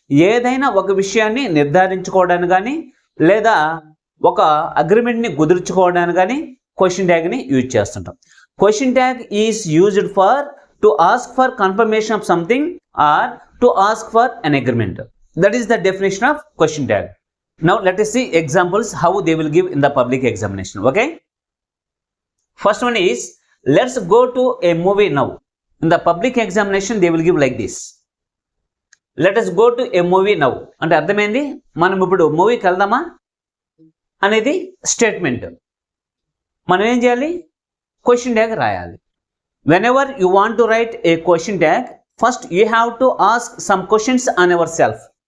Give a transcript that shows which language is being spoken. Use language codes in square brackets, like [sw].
[te] ఏదైనా ఒక విషయాన్ని నిర్ధారించుకోవడానికి కానీ లేదా ఒక అగ్రిమెంట్ని కుదుర్చుకోవడానికి కానీ క్వశ్చన్ ట్యాగ్ని యూజ్ చేస్తుంటాం. [en] Question tag is used for to ask for confirmation of something or to ask for an agreement. That is the definition of question tag. Now let us see examples how they will give in the public examination. Okay, first one is, let's go to a movie now. In the public examination they will give like this, let us go to a movie now. [te] అంటే అర్థమైంది, మనం ఇప్పుడు మూవీకి వెళ్దామా అనేది statement. మనం ఏం చేయాలి? క్వశ్చన్ ట్యాగ్ రాయాలి. [en] Whenever you want to write a question tag, first you have to ask some questions on our self.